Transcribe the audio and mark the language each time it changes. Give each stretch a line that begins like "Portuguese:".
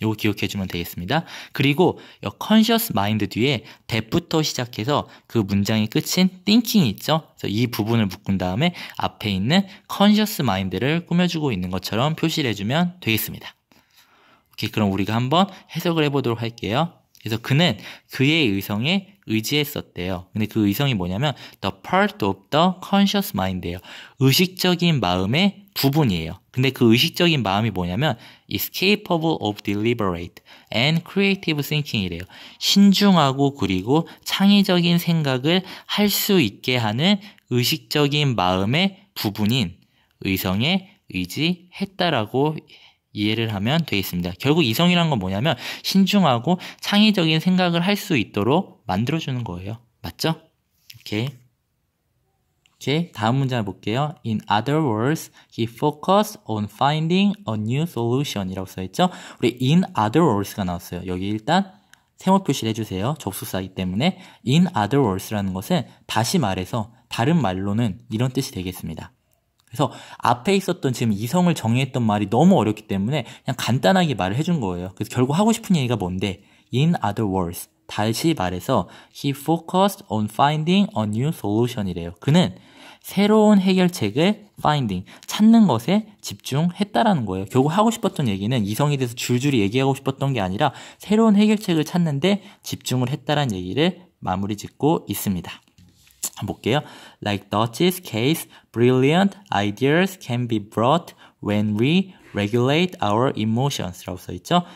Korean: 이거 기억해주면 되겠습니다. 그리고 이 conscious mind 뒤에 that부터 시작해서 그 문장의 끝인 thinking이 있죠. 그래서 이 부분을 묶은 다음에 앞에 있는 conscious mind를 꾸며주고 있는 것처럼 표시를 해주면 되겠습니다. 오케이, 그럼 우리가 한번 해석을 해보도록 할게요. 그래서 그는 그의 의성에 의지했었대요. 근데 그 의성이 뭐냐면
English: the part of the conscious mind
Korean: 예요. 의식적인 마음의 부분이에요. 근데 그 의식적인 마음이 뭐냐면
English: is capable of deliberate and creative thinking이래요.
Korean: 신중하고 그리고 창의적인 생각을 할 수 있게 하는 의식적인 마음의 부분인 의성에 의지했다라고 이해를 하면 되겠습니다. 결국 이성이란 건 뭐냐면 신중하고 창의적인 생각을 할 수 있도록 만들어주는 거예요. 맞죠? 오케이. 다음 문장을 볼게요.
English: In other words, he focused on finding a new solution
Korean: 이라고 써있죠? 우리
English: in other words
Korean: 가 나왔어요. 여기 일단 세모 표시를 해주세요. 접속사이기 때문에
English: in other words
Korean: 라는 것은 다시 말해서 다른 말로는 이런 뜻이 되겠습니다. 그래서 앞에 있었던 지금 이성을 정의했던 말이 너무 어렵기 때문에 그냥 간단하게 말을 해준 거예요. 그래서 결국 하고 싶은 얘기가 뭔데?
English: In other words,
Korean: 다시 말해서
English: he focused on finding a new solution이래요.
Korean: 그는 새로운 해결책을 finding, 찾는 것에 집중했다라는 거예요. 결국 하고 싶었던 얘기는 이성에 대해서 줄줄이 얘기하고 싶었던 게 아니라 새로운 해결책을 찾는데 집중을 했다라는 얘기를 마무리 짓고 있습니다. 한번 볼게요.
English: Like Dutch's case, brilliant ideas can be brought when we regulate our emotions
Korean: 라고 써있죠.